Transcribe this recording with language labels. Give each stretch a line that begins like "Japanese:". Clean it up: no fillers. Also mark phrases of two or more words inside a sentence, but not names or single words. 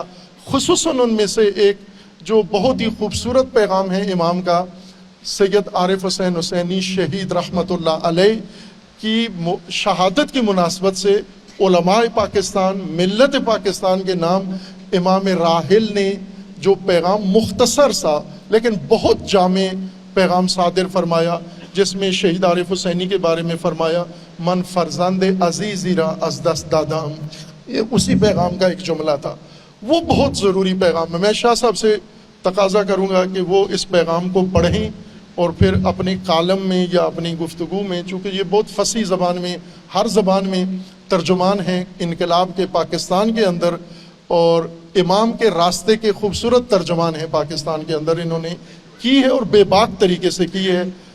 Urdu: خصوصاً ان میں سے ایک جو بہت ہی خوبصورت پیغام ہے امام کا، سید عارف حسین حسینی شہید رحمۃ اللہ علیہ کی شہادت کی مناسبت سے علماء پاکستان، ملت پاکستان کے نام امام راحل نے جو پیغام مختصر سا لیکن بہت جامع پیغام صادر فرمایا، جس میں شہید عارف حسینی کے بارے میں فرمایا
Persian: من فرزند عزیزی را از دست دادم،
Urdu: یہ اسی پیغام کا ایک جملہ تھا۔ وہ بہت ضروری پیغام ہے۔ میں شاہ صاحب سے تقاضا کروں گا کہ وہ اس پیغام کو پڑھیں اور پھر اپنے کالم میں یا اپنی گفتگو میں، چونکہ یہ بہت فصیح زبان میں، ہر زبان میں ترجمان ہیں انقلاب کے پاکستان کے اندر، اور امام کے راستے کے خوبصورت ترجمان ہیں پاکستان کے اندر، انہوں نے کی ہے اور بے باک طریقے سے کی ہے۔